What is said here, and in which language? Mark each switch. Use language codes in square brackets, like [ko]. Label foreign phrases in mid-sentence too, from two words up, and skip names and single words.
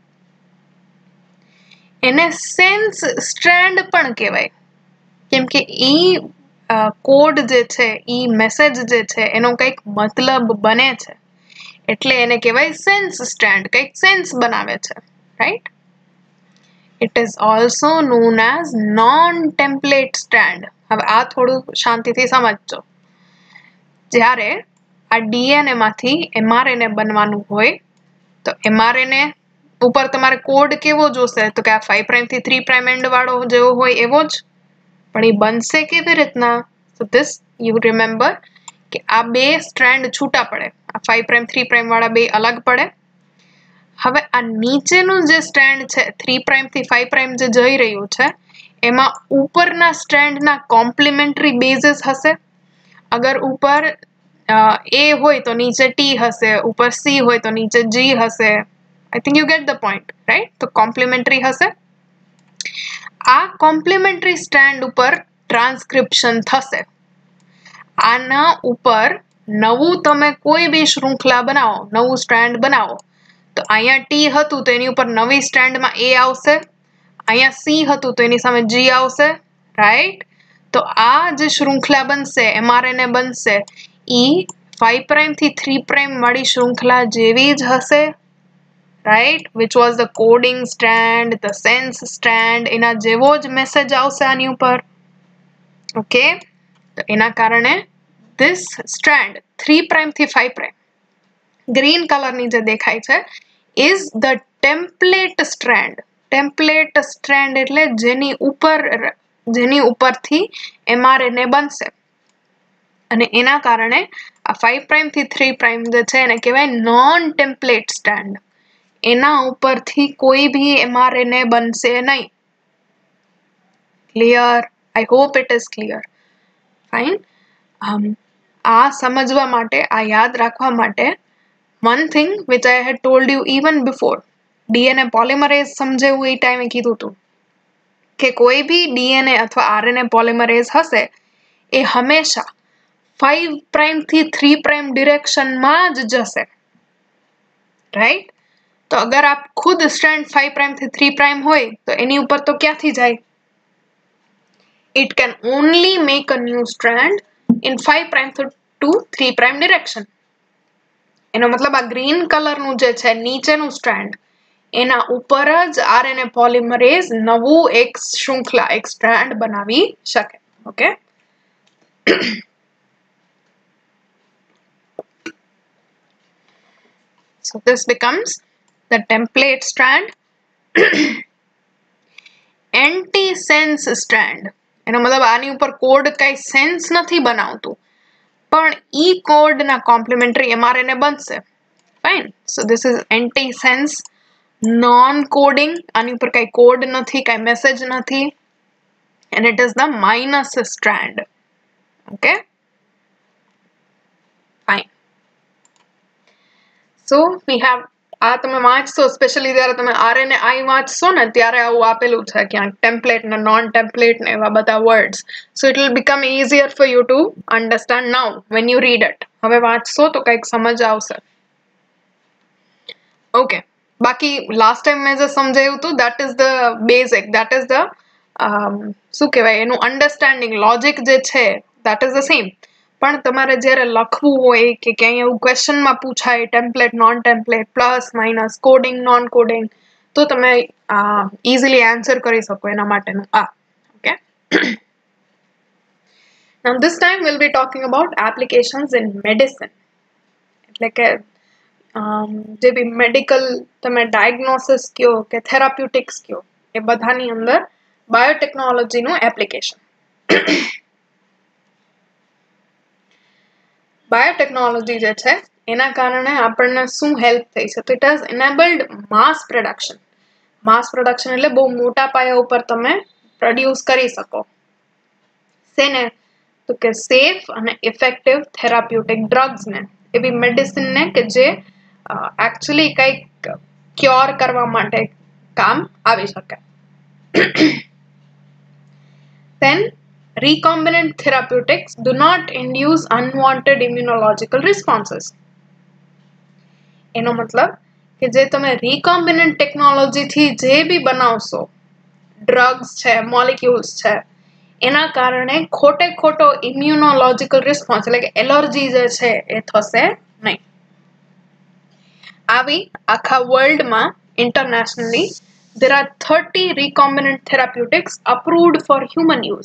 [gu] એને [en] sense strand [gu] પણ કહેવાય, કેમ કે ઈ કોડ જે છે, ઈ મેસેજ જે છે એનો કંઈક મતલબ બને છે એટલે એને કહેવાય [en] sense strand, [gu] કંઈક સેન્સ બનાવે છે, રાઈટ? [en] It is also known as non-template strand. [gu] હવે આ થોડું શાંતિથી સમજજો. જ્યારે આ ડીએનએ માંથી mRNA બનવાનું હોય તો mRNA ઉપર તમારે કોડ કેવો જોશે, તો કે આ 5' થી 3' એન્ડ વાળો જેવો હોય એવો જ, પણ એ બનશે કેવી રીતના? [en] So this you remember [gu] કે આ બે સ્ટ્રેન્ડ છૂટા પડે, આ 5' 3' વાળા બે અલગ પડે. હવે આ નીચેનું જે સ્ટ્રેન્ડ છે 3' થી 5' જે જઈ રહ્યું છે એમાં ઉપરના સ્ટ્રેન્ડના [en] complementary bases [gu] હશે. અગર ઉપર A હોય તો નીચે T હશે, ઉપર C હોય તો નીચે G હશે. [en] I think you get the point, right? [gu] તો કોમ્પ્લિમેન્ટરી હશે. આ [en] complementary strand [gu] ઉપર ટ્રાન્સક્રિપ્શન થશે. આના ઉપર નવું તમે કોઈ બી શૃંખલા બનાવો, નવું સ્ટ્રેન્ડ બનાવો, તો અહીંયા T હતું તો એની ઉપર નવી સ્ટ્રેન્ડમાં A આવશે, અહીંયા C હતું તો એની સામે G આવશે, રાઈટ? તો આ જે શૃંખલા બનશે, mRNA બનશે, ઈ 5' થી 3' વાળી શૃંખલા જેવી જ હશે, રાઈટ? [en] which was the coding strand, the sense strand, [gu] એના જેવો જ મેસેજ આવશે આની ઉપર. [en] ઓકે, [gu] તો એના કારણે [en] this strand 3 prime થી 5 prime green color [gu] ની જે દેખાય છે [en] is the template strand. template strand [gu] એટલે જેની ઉપરથી mRNA બનશે અને એના કારણે આ 5 prime થી 3 prime જે છે એને કહેવાય [en] non template strand. [gu] એના ઉપરથી કોઈ भी mRNA બનશે નહીં. [en] clear? I hope it is clear. fine. [gu] આ સમજવા માટે, આ યાદ રાખવા માટે, [en] one thing which I had told you even before, DNA polymerase [gu] સમજેવું એ ટાઈમે કીધું હતું કે કોઈ भी [en] DNA અથવા RNA polymerase [gu] હશે એ હંમેશા [en] 5 prime થી 3 prime direction [gu] માં જ જશે. રાઈટ? તો અગર આપ ખુદ સ્ટ્રેન્ડ 5 prime થી 3 prime હોય તો એની ઉપર તો ક્યાંથી જાય? [en] It can only make a new strand in 5 prime to 3 prime direction. [gu] એનો મતલબ આ ગ્રીન કલરનું જે છે નીચેનું સ્ટ્રેન્ડ એના ઉપર જ [en] RNA polymerase [gu] નવું એક શૃંખલા, એક સ્ટ્રેન્ડ બનાવી શકે. ઓકે? [en] So this becomes the template strand. Anti-sense strand. [gu] એનો મતલબ આની ઉપર કોડ કઈ સેન્સ નથી બનાવતું પણ ઈ કોડ ના કોમ્પ્લિમેન્ટરી mRNA બનશે. [en] Fine. So this is anti-sense non-coding. [gu] આની ઉપર કઈ કોડ નથી, કઈ મેસેજ નથી. [en] and it is the minus strand. okay? fine. so we have [gu] આ તમે વાંચશો સ્પેશિયલી જ્યારે તમે RNAi વાંચશો ને ત્યારે આવું આપેલું છે ક્યાંક ટેમ્પલેટ ને [en] non template [gu] ને એવા બધા વર્ડ્સ. [en] So it will become easier for you to understand now when you read it. [gu] હવે વાંચશો તો કંઈક સમજ આવશે. [en] ઓકે, બાકી last time [gu] મેં જે સમજાયું હતું [en] that is the basic, that is the [gu] શું કહેવાય એનું [en] understanding logic [gu] જે છે [en] that is the same. [gu] પણ તમારે જ્યારે લખવું હોય કે ક્યાંય એવું ક્વેશ્ચનમાં પૂછાય [en] template non template plus minus coding non coding [gu] તો તમે [en] easily answer [gu] કરી શકો એના માટેનું આ. ઓકે? [en] Now this time we'll be talking about applications in medicine. [gu] એટલે કે જે બી મેડિકલ તમે ડાયગ્નોસિસ કયો કે થેરાપ્યુટિક્સ કયો એ બધાની અંદર બાયોટેકનોલોજીનું એપ્લિકેશન. બાયોટેકનોલોજી જે છે એના કારણે આપણને શું હેલ્પ થઈ છે? [en] તો it has enabled mass production. mass production [gu] એટલે બહુ મોટા પાયા ઉપર તમે પ્રોડ્યુસ કરી શકો. શેને? તો કે સેફ અને [en] effective therapeutic [gu] ડ્રગ્સને, એવી મેડિસિનને કે જે એકચ્યુઅલી કંઈક ક્યોર કરવા માટે કામ આવી શકે. [en] Then recombinant therapeutics do not induce unwanted immunological responses. [gu] એનો મતલબ કે જે તમે [en] recombinant technology [gu] થી જે બી બનાવશો ડ્રગ્સ છે, મોલિક્યુલ્સ છે, એના કારણે ખોટો [en] immunological response [gu] એટલે કે એલર્જી જે છે એ થશે નહીં. આવી આખા [en] worldમાં internationally there are 30 recombinant therapeutics approved for human use.